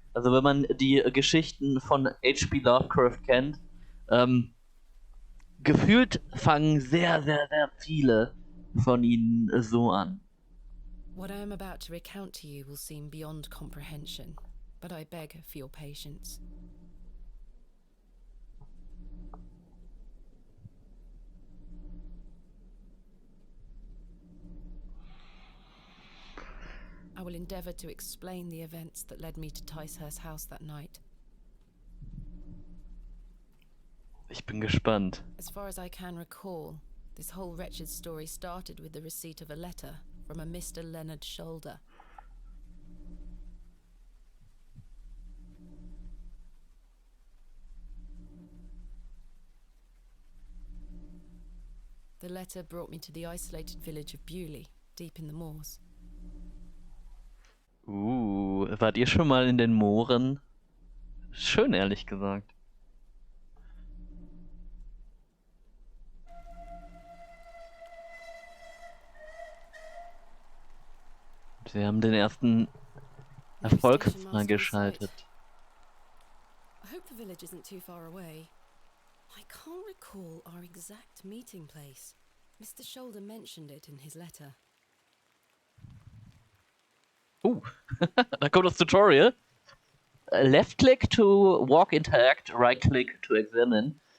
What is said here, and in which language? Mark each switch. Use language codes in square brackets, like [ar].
[de] Also wenn man die Geschichten von H.P. Lovecraft kennt, gefühlt fangen sehr, sehr, sehr viele von ihnen so an. [en] What I am about to recount to you will seem beyond comprehension, but I beg for your patience. I will endeavour to explain the events that led me to Ticehurst House that night. [de] Ich bin gespannt. [en] As far as I can recall, this whole wretched story started with the receipt of a letter from a Mr. Leonard Shoulder. The letter brought me to the isolated village of Bewley, deep in the moors. [de] Wart ihr schon mal in den Mooren? Schön, ehrlich gesagt. Sie haben den ersten Erfolg freigeschaltet. [en] I hope the village isn't too far away. I can't recall our exact meeting place. Mr. Shoulder mentioned it in his letter. [de] Da kommt das Tutorial. [en] Left click to walk, interact, right click to examine.